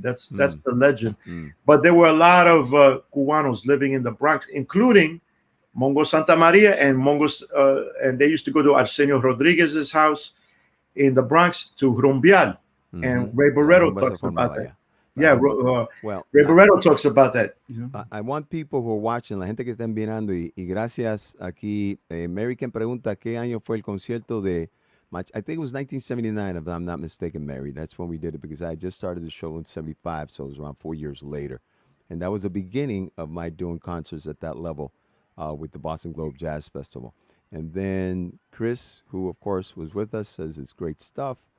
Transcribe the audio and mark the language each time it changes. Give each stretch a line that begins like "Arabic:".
English: That's the legend. But there were a lot of Cubanos living in the Bronx, including Mongo Santamaria and and they used to go to Arsenio Rodriguez's house in the Bronx to rumbear. And Ray Barreto talks about that. Yeah, Ray Barreto talks about that. I want people who are watching,
Spanish: la gente que está mirando, y gracias aquí.
English: Mary,
Spanish: quien pregunta qué año fue el concierto de
English: I think it was 1979, if I'm not mistaken, Mary. That's when we did it, because I just started the show in 75, so it was around 4 years later. And that was the beginning of my doing concerts at that level with the Boston Globe Jazz Festival. And then Chris, who of course was with us, says it's great stuff.